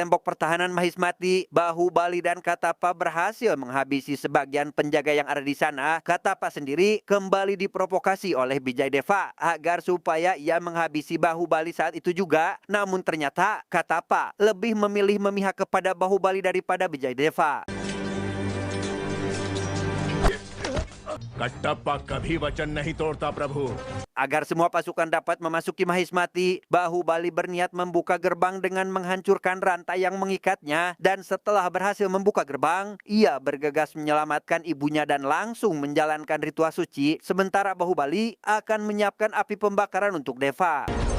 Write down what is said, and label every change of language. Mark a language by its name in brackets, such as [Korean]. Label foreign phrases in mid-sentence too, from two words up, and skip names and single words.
[Indonesian] tembok pertahanan Mahismati, Bahubali dan Katapa berhasil menghabisi sebagian penjaga yang ada di sana. Katapa sendiri kembali diprovokasi oleh Bijayadeva agar supaya ia menghabisi Bahubali saat itu juga. Namun ternyata Katapa lebih memilih memihak kepada Bahubali daripada Bijayadeva. [Hindi] कट्टप्पा कभी वचन नहीं तोड़ता प्रभु। [Indonesian] Agar semua pasukan dapat memasuki Mahismati, Bahubali berniat membuka gerbang dengan menghancurkan rantai yang mengikatnya. Dan setelah berhasil membuka gerbang, ia bergegas menyelamatkan ibunya dan langsung menjalankan ritual suci. Sementara Bahubali akan menyiapkan api pembakaran untuk Deva.